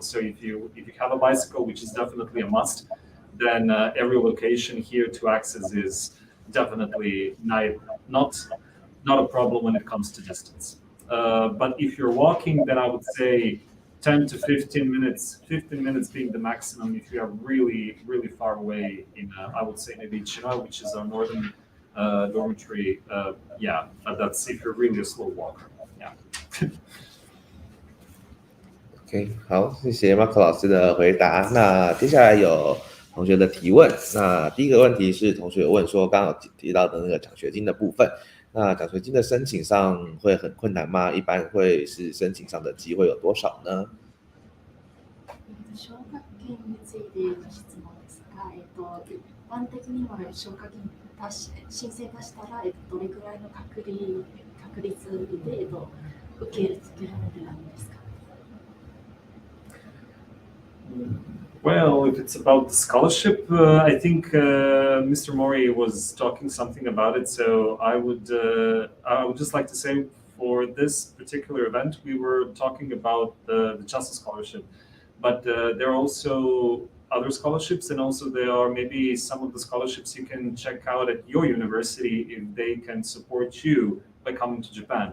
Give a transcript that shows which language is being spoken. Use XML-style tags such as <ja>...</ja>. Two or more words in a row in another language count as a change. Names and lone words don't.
<en>So if you have a bicycle, which is definitely a must, then every location here to access is definitely not a problem when it comes to distance. But if you're walking, then I would say 10 to 15 minutes, 15 minutes being the maximum if you are really, really far away in, I would say maybe Chinoa, which is our northern dormitory. Yeah, but that's if you're really a slow walker. Yeah.</en> <zh>OK， 好，谢谢 Marco 老师的回答。那接下来有同学的提问。那第一个问题是同学有问说，刚刚有提到的那个奖学金的部分。那奖学金的申請上会很困難嗎？一般会是申請上的機會有多少呢？</zh> <ja>奨学金についての質問ですが、一般的には奨学金申請がしたら、どれくらいの確率で、受けられるんですか？</ja> <en>Well, if it's about the scholarship, I think Mr. Mori was talking something about it. So I would just like to say, for this particular event, we were talking about the Chancellor Scholarship, but there are also other scholarships, and also there are maybe some of the scholarships you can check out at your university if they can support you by coming to Japan.</en>